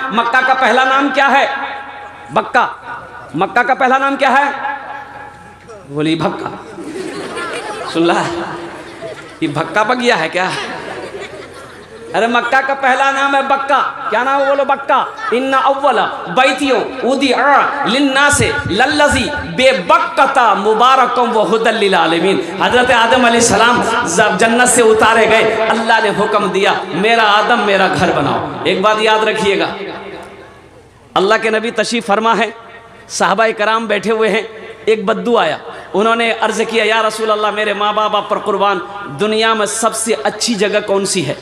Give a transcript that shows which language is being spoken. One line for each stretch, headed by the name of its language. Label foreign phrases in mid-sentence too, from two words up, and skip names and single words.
Hindi: मक्का का पहला नाम क्या है? बक्का। मक्का का पहला नाम क्या है? बोली भक्का। सुन ला, ये भक्का बगिया है क्या? अरे मक्का का पहला नाम है बक्का। क्या नाम है? बोलो बक्का।
Arabic: إن أول بيت وضع للناس للذي ببكة مباركا وهدى للعالمين.
Hindi: हज़रत आदम अलैहिस्सलाम जब जन्नत से उतारे गए, अल्लाह ने हुक्म दिया मेरा आदम मेरा घर बनाओ। एक बात याद रखिएगा, अल्लाह के नबी तशरीफ़ फरमा है, साहबा कराम बैठे हुए हैं, एक बद्दू आया। उन्होंने अर्ज़ किया
Arabic: يا رسول الله
Hindi: मेरे माँ बाप आप पर कुर्बान, दुनिया में सबसे अच्छी जगह कौन सी है?